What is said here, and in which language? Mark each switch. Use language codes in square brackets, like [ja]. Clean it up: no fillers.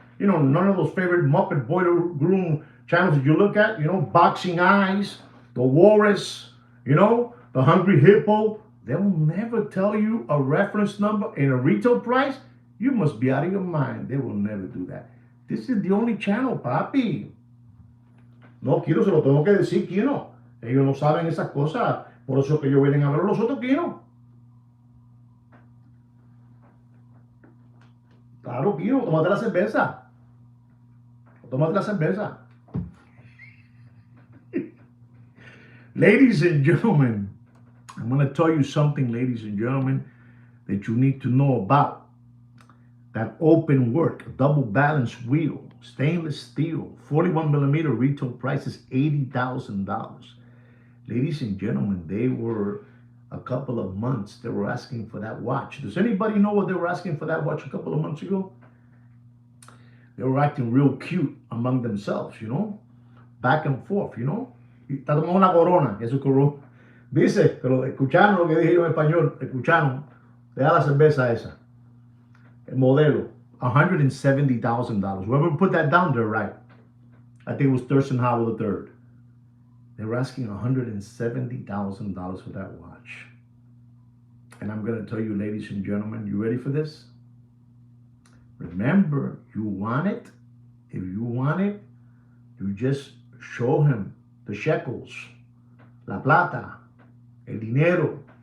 [en] None of those favorite Muppet Boiler Room channels that you look at, Boxing Eyes, The Walrus, The Hungry Hippo, they will never tell you a reference number and a retail price. You must be out of your mind. They will never do that. This is the only channel, papi. [es] No, Kino, se lo tengo que decir, Kino. Ellos no saben esas cosas. Por eso que ellos vienen a ver a los otros, Kino. Claro, Kino, tómate la cerveza. Tómate la cerveza. [en] Ladies and gentlemen, I'm going to tell you something, ladies and gentlemen, that you need to know about. That open work, double balance wheel, stainless steel, 41 millimeter, retail price is $80,000. Ladies and gentlemen, they were a couple of months, they were asking for that watch. Does anybody know what they were asking for that watch a couple of months ago? They were acting real cute among themselves, back and forth, [es] Está tomando una corona, eso corona. Dice, pero escucharon lo que dije yo en español, escucharon, le da la cerveza esa. El modelo, $170,000. [en] Whoever put that down there, right? I think it was Thurston Howell III. They were asking $170,000 for that watch. And I'm going to tell you, ladies and gentlemen, you ready for this? Remember, you want it. If you want it, you just show him the shekels, [es] la plata, el dinero.